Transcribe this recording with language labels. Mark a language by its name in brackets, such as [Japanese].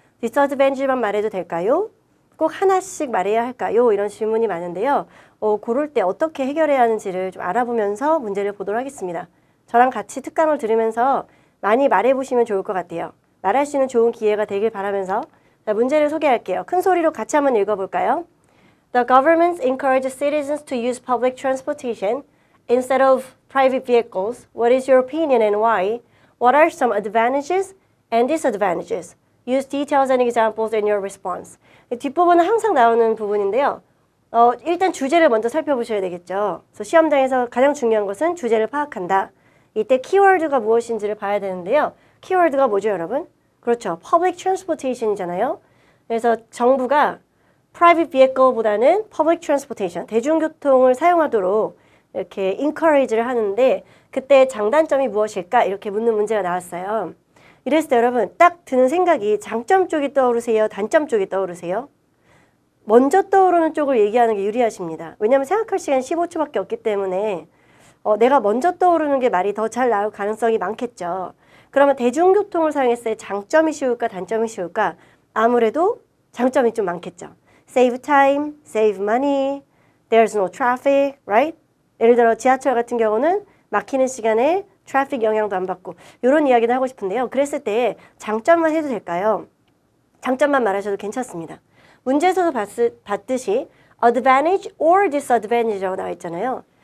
[Korean] disadvantage만 말해도 될까요? 꼭 하나씩 말해야 할까요? 이런 질문이 많은데요. 그럴 때 어떻게 해결해야 하는지를 좀 알아보면서 문제를 보도록 하겠습니다. 저랑 같이 특강을 들으면서 많이 말해보시면 좋을 것 같아요. 말할 수 있는 좋은 기회가 되길 바라면서 자, 문제를 소개할게요. 큰 소리로 같이 한번 읽어볼까요? [English] The government encourages citizens to use public transportation instead of private vehicles. What is your opinion and why? What are some advantages and disadvantages? Use details and examples in your response. [Korean] 뒷부분은 항상 나오는 부분인데요. 일단 주제를 먼저 살펴보셔야 되겠죠. 그래서 시험장에서 가장 중요한 것은 주제를 파악한다. 이때 키워드가 무엇인지를 봐야 되는데요. 키워드가 뭐죠, 여러분? 그렇죠. public transportation이잖아요. 그래서 정부가 private vehicle보다는 public transportation, 대중교통을 사용하도록 이렇게 encourage를 하는데 그때 장단점이 무엇일까? 이렇게 묻는 문제가 나왔어요. 이랬을 때 여러분 딱 드는 생각이 장점 쪽이 떠오르세요? 단점 쪽이 떠오르세요? 먼저 떠오르는 쪽을 얘기하는 게 유리하십니다. 왜냐하면 생각할 시간 15초밖에 없기 때문에 내가 먼저 떠오르는 게 말이 더 잘 나올 가능성이 많겠죠. 그러면 대중교통을 사용했을 때 장점이 쉬울까 단점이 쉬울까? 아무래도 장점이 좀 많겠죠. [English] Save time, save money, there's no traffic, right? [Korean] 예를 들어 지하철 같은 경우는 막히는 시간에 트래픽 영향도 안 받고 이런 이야기를 하고 싶은데요. 그랬을 때 장점만 해도 될까요? 장점만 말하셔도 괜찮습니다. 문제에서도 봤듯이 advantage or disadvantage라고 나와 있잖아요.